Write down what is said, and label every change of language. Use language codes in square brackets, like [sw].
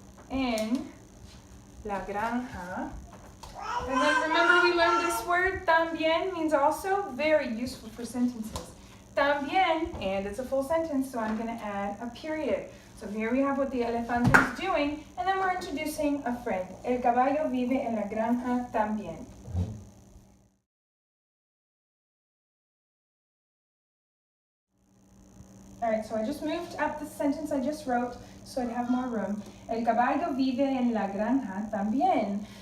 [es] En la granja. [en] And then remember we learned this word, también, means also, very useful for sentences. También, and it's a full sentence, so I'm going to add a period. So here we have what the elefante is doing, and then we're introducing a friend. [es] El caballo vive en la granja también. [en] All right, so I just moved up the sentence I just wrote so I'd have more room. [es] El caballo vive en la granja también.